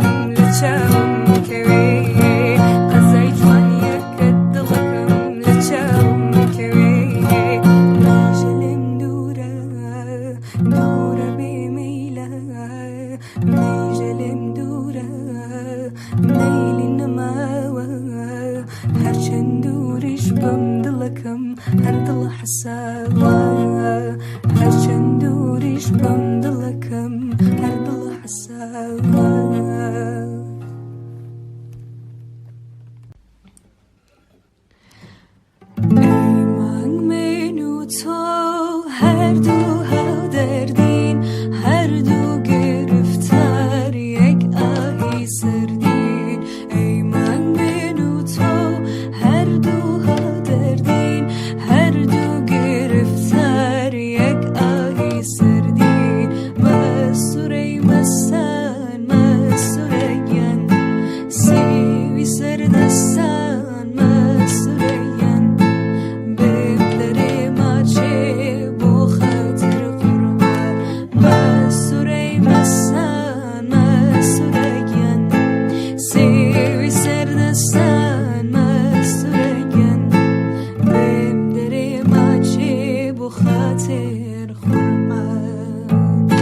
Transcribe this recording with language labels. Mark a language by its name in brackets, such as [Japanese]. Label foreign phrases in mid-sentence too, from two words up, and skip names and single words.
[Central Kurdish] لە چاوم کەوێ قەزای جوانیەکەت دڵەکەم لە چاوم کەوێ مەیژەلم دوورە دوورە بێمەیلە مەیژەلم دوورە مەیلی نەماوە هەرچەند دووریش بم دڵەکەم هەر دڵە حەساوە هەرچەند دووریش بم دڵەکەم هەر دڵە حەساوە [Persian] ای من و تو هر دو هاودەردین هەردوو گرفتار یەک ئاهی [Central Kurdish] سردین [Persian] ای من و تو [Central Kurdish] هەردوو هاودەردین هەردوو گرفتار یەک ئاهی سردین مەسوورەی مەستان مەسوورەیان سێوی سەردەستان مەسوورەیان بێم دەرێ ماچێ بۆ خەتر قوربان مەسوورەی مەستان مەسوورەیان سێوی سەردەستان مەسوورەیان بێم دەرێ ماچێ بۆ خەتر قوربان